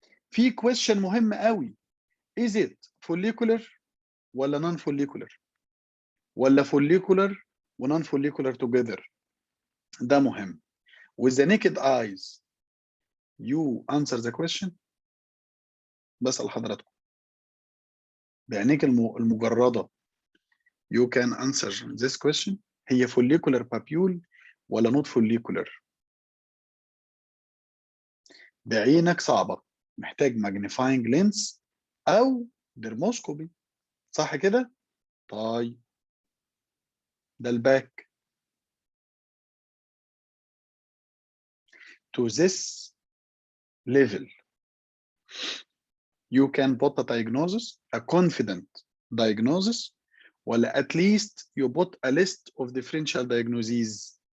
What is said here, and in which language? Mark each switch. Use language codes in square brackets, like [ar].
[en] في question [ar] مهم قوي، [en] is it follicular ولا non follicular، ولا follicular و non follicular together؟ [ar] ده مهم. [en] with the naked eyes you answer the question. [ar] بسأل حضراتكم بعينيك المجردة [en] you can answer this question. [ar] هي follicular papule ولا not follicular؟ بعينك صعبة، محتاج [en] magnifying lens [ar] أو dermoscopy، صح كده؟ طيب ده الباك. [en] to this level you can put a diagnosis, a confident diagnosis، [ar] ولا [en] at least you put a list of differential diagnoses.